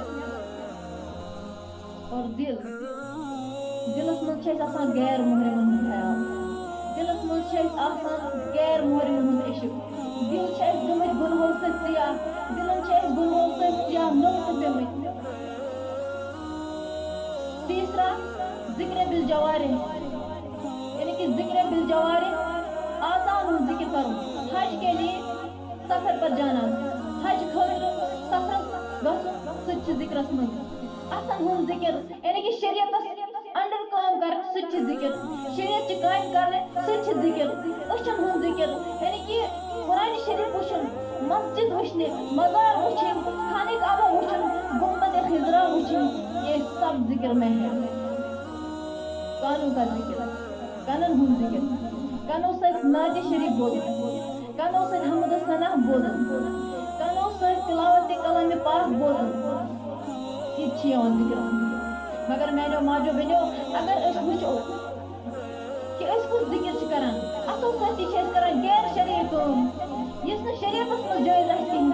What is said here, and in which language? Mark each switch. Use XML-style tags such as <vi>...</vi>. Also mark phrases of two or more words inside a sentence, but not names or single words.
<ks>اور دلس منٛز چھِ اَسہِ آسان غیر محرمن ہُنٛد خیال دلس منٛز چھِ اَسہِ آسان غیر محرمن ہُنٛد عشق. دل چھِ اَسہِ گٔمٕتۍ گُنہو سۭتۍ سیاہ دلن چھِ اَسہِ گُنہو سۭتۍ سیاہ نقطہٕ پیٚمٕتۍ. تیسرا ذِکرِ بالجوارح</ks> <ur>یعنی کہ</ur> <ks>ذِکرِ بالجوارح آزان ہُنٛد ذِکر کرُن.</ks> <ur>حج کے لیے سفر پر جانا</ur> <ks>حج خٲطرٕ سفرس گژھُن سُہ تہِ چھُ ذِکرس منٛز. اَتھن ہُنٛد ذِکر</ks> <ur>یعنی کہ</ur> <ks>شریعتس انڈر کٲم کرٕنۍ سُہ تہِ چھُ ذِکر. شریعتچہِ کامہِ کرنہِ سُہ تہِ چھُ ذِکر. أچھن ہُنٛد ذِکر</ks> <ur>یعنی کہ</ur> <ks>قرآن شریف وٕچھُن مسجد وٕچھنہِ مزار وٕچھِنۍ خانہ کعبہ وٕچھُن گنبد خضرا وٕچھِنۍ</ks> <ur>یہ سب ذکر میں ہے. کانوں کا ذکر</ur> <ks>کنن ہُنٛد ذِکر کنو سۭتۍ نعتِ شریف بوزُن کنو سۭتۍ حمد و ثنا بوزُن کنو سۭتۍ تلاوتِ کلامِ پاک بوزُن یہِ تہِ چھِ یِوان ذِکرس منٛز. مگر میٛانیو ماجو بیٚنیو اگر أسۍ وٕچھو کہ أسۍ کُس ذِکر چھِ کران اَتھو سۭتۍ تہِ چھِ أسۍ کران غیر شرعی کٲم یُس نہٕ شریعتس منٛز جٲیز آسہِ کِہیٖنۍ.</ks>